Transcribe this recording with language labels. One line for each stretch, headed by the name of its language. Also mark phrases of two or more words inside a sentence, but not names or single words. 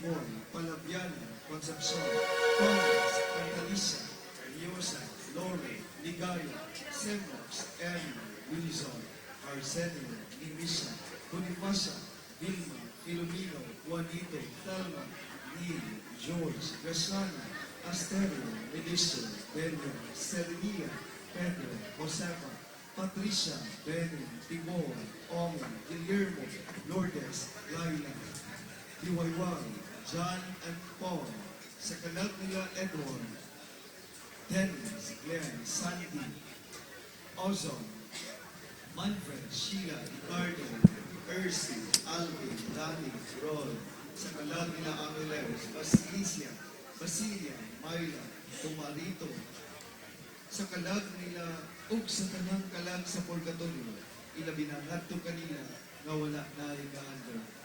Cebuano: Boy, Palabiana, Concepcion, Thomas, Cantalicia, Riosa, Lore, Ligaya, Semnox, Emmy, Wilson, Arsenio, Nimisha, Bonifacia, Vilma, Filomeno, Juanito, Thelma, Neil, George, Graciano, Asterio, Medicio, Benio, Serenia, Pedro, Josefa, Patricia, Benny, Timor, Omo, Guillermo, Lourdes, Laila, Diwayway, John and Paul, sa kalag nila Edward, Dennis, Glenn, Sandy, Ozon, Manfred, Sheila, Ricardo, Ersi, Alvin, Danny, Rol, sa kalag nila Angeles, Basilia, Myla, Tumarito, sa kalag nila ug sa tanang kalag sa purgatorio, ilabinangadto kanila nga wala na igaandar.